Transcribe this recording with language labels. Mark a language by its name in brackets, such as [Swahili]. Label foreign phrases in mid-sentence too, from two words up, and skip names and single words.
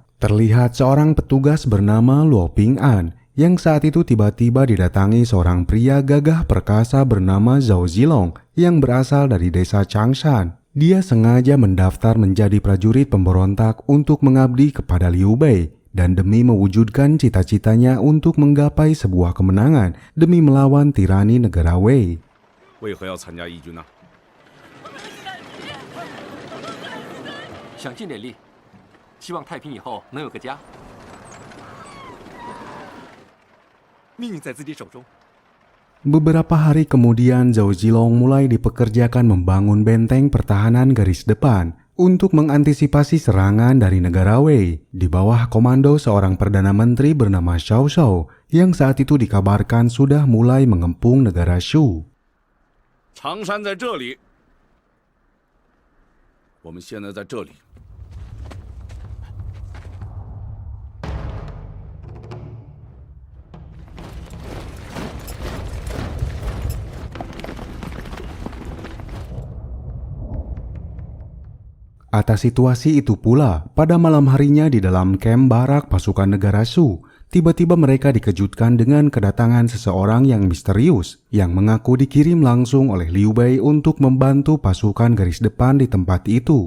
[Indonesian] Terlihat seorang petugas bernama Luo Ping'an yang saat itu tiba-tiba didatangi seorang pria gagah perkasa bernama Zhao Zilong yang berasal dari desa Changshan. Dia sengaja mendaftar menjadi prajurit pemberontak untuk mengabdi kepada Liu Bei dan demi mewujudkan cita-citanya untuk menggapai sebuah kemenangan demi melawan tirani negara Wei. [Chinese] 为何要参加义军呢？想尽点力，希望太平以后能有个家。命运在自己手中。 [Indonesian] Beberapa hari kemudian Zhao Zilong mulai dipekerjakan membangun benteng pertahanan garis depan untuk mengantisipasi serangan dari negara Wei di bawah komando seorang perdana menteri bernama Cao Cao yang saat itu dikabarkan sudah mulai mengepung negara Shu. [Chinese] 常山在这里，我们现在在这里。 [Indonesian] Atas situasi itu pula, pada malam harinya di dalam kamp barak pasukan negara Shu, tiba-tiba mereka dikejutkan dengan kedatangan seseorang yang misterius yang mengaku dikirim langsung oleh Liu Bei untuk membantu pasukan garis depan di tempat itu.